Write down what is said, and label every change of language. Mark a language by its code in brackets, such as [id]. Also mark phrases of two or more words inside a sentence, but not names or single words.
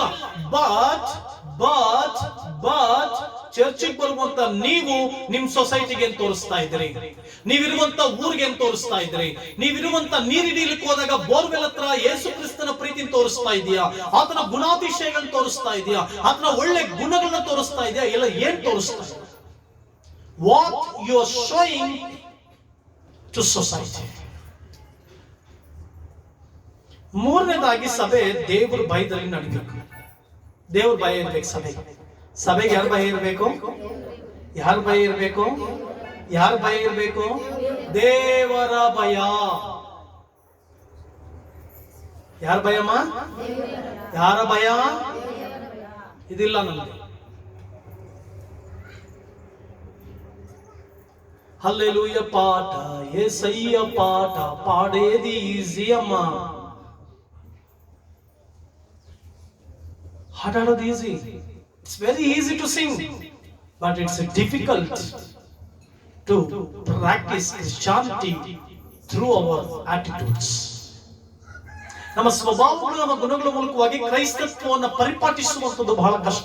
[kn] ಬಟ್ ಚರ್ಚಿಗೆ ಬರುವಂತ ನೀವು ನಿಮ್ ಸೊಸೈಟಿಗೆ ಏನ್ ತೋರಿಸ್ತಾ ಇದ್ರಿ? ನೀವಿರುವಂತ ಊರಿಗೆ ಏನ್ ತೋರಿಸ್ತಾ ಇದ್ರಿ? ನೀವಿರುವಂತ ನೀರಿಡೀಲಿಕ್ಕೆ ಹೋದಾಗ ಬೋರ್ವೆಲ್ ಹತ್ರ ಯೇಸು ಕ್ರಿಸ್ತನ ಪ್ರೀತಿನ ತೋರಿಸ್ತಾ ಇದೆಯಾ? ಆತನ ಗುಣಾತಿಶಯಗಳನ್ನ ತೋರಿಸ್ತಾ ಇದೆಯಾ? ಆತನ ಒಳ್ಳೆ ಗುಣಗಳನ್ನ ತೋರಿಸ್ತಾ ಇದೆಯಾ? ಎಲ್ಲ ಏನ್ ತೋರಿಸ್ತಾ ಇದೆ? [en] what you are showing to society. [kn] ಮೂರನೇದಾಗಿ ಸಭೆ ದೇವರ ಭಯದಲ್ಲಿ ನಡೀಬೇಕು. ದೇವ್ರ ಭಯ ಇರ್ಬೇಕು ಸಭೆಗೆ. ಯಾರ ಭಯ ಇರಬೇಕು? ಯಾರ ಭಯ ಇರಬೇಕು? ಯಾರ ಭಯ ಇರಬೇಕು? ದೇವರ ಭಯ. ಯಾರ ಭಯಮ್ಮ? ಯಾರ ಭಯ? ಇದಿಲ್ಲ ನಮ್ಗೆ. [te] హల్లెలూయ పాట యేసయ్య పాట పాడేది ఈజీ అమ్మా. [kn] ಹಾಡೋದು ಈಸಿ, [en] it's very easy to sing, but it's difficult to practise Christianity through our attitudes. [kn] ನಮ್ಮ ಸ್ವಭಾವಗಳು, ನಮ್ಮ ಗುಣಗಳ ಮೂಲಕವಾಗಿ ಕ್ರೈಸ್ತತ್ವವನ್ನು ಪರಿಪಾಟಿಸುವಂಥದ್ದು ಬಹಳ ಕಷ್ಟ.